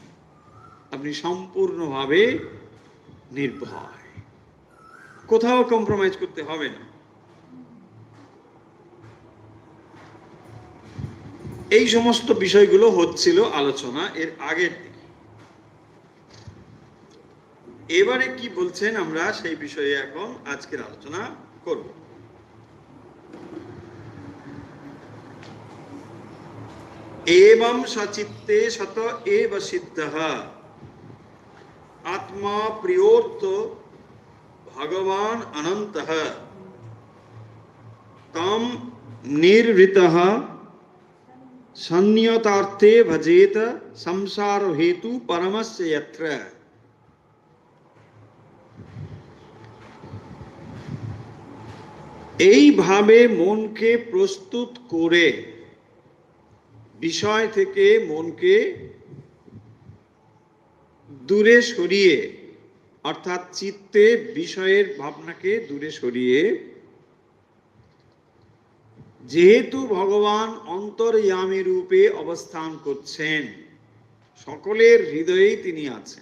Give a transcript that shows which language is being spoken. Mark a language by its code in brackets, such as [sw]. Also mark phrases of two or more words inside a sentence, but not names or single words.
[bn] আপনি সম্পূর্ণভাবে নির্ভয়, কোথাও কম্প্রোমাইজ করতে হবে না। এই সমস্ত বিষয়গুলো হচ্ছিল আলোচনা এর আগের দিকে। এবারে কি বলছেন আমরা সেই বিষয়ে এখন আজকের আলোচনা করব। [sa] एवं सचित्ते सत एव सिद्धः आत्मा प्रियोर्थ भगवान अनन्तः तम निर्वृतः संयतार्थे भजेत संसार हेतु परमस्य यत्र। [bn] এইভাবে মনকে প্রস্তুত করে, বিষয় থেকে মনকে দূরে সরিয়ে, অর্থাৎ চিত্তে বিষয়ের ভাবনাকে দূরে সরিয়ে, যেহেতু ভগবান অন্তর্যামী রূপে অবস্থান করছেন, সকলের হৃদয়েই তিনি আছেন।